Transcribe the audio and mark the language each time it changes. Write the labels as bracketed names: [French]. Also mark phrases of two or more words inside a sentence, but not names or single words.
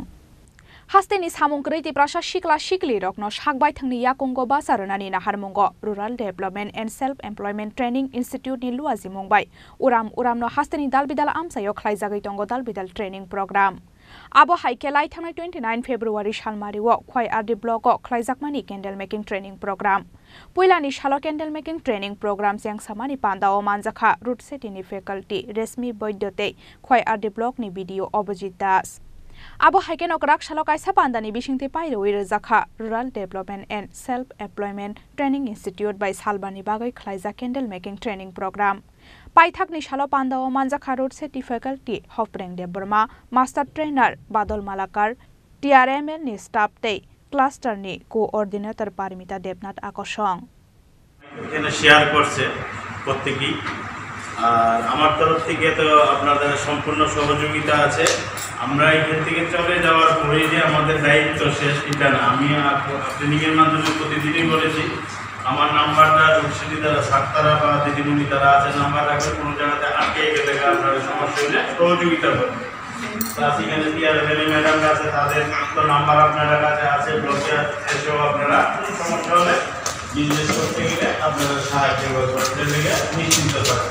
[Kok Borok] Hasteni samungkriti prasa shikla shikli rokno shakbai thangni yakongo basarunani naharmongo Rural Development and Self-Employment Training Institute ni luazi mungbai uram no hasteni dalbidal amsayo khlaijagai tongo dalbidal [English] training program [Kok Borok] abo haikelai thangnai 29 February shalmariwo khwai ardi block o khlaijakmani [English] candle making training program [Kok Borok] puilani shalo [English] candle making training program [Kok Borok] jang samani pandao manjakha root city ni faculty resmi boidyote khwai ardi block ni video Obojit Das Abo Haiken Okrak Shalokai Sapandani Bishingte Pairoi Rezakha Rural Development and Self-Employment Training Institute by Shalbani Bagai Khlaiza [English] Candle Making Training Program. [Kok Borok] Paithakni Shalopanda Manjakha Road City Faculty Hopreng De Burma [English] Master Trainer [Kok Borok] Badal Malakar TRML ni Staff Day Cluster ni Coordinator Parimita Debnat Akosong. [Bangla] Share করছে প্রত্যেকই আর আমার তরফ থেকে তো আপনাদের সম্পূর্ণ সহযোগিতা আছে আমরা এখান থেকে চলে যাওয়ার পরে যে আমাদের দায়িত্ব শেষ এটা না আমি ট্রেনিং এর মাধ্যমে প্রতিদিনই বলেছি আমার নাম্বারটা রুটসিটি দ্বারা ছাত্ররা বা দিদিমণি দ্বারা আছে নাম্বার রাখবে কোনো জায়গাতে আটকে গেলে আপনাদের সমস্যা হলে সহযোগিতা করবে প্লাস এখানে টিআরএল ম্যাডাম আছে তাদের তো নাম্বার আপনাদের কাছে আছে ব্লকে এসেও আপনারা কোনো সমস্যা হলে বিজনেস করতে গেলে আপনারা সাহায্য করতে লেগে নিশ্চিন্ত থাকবেন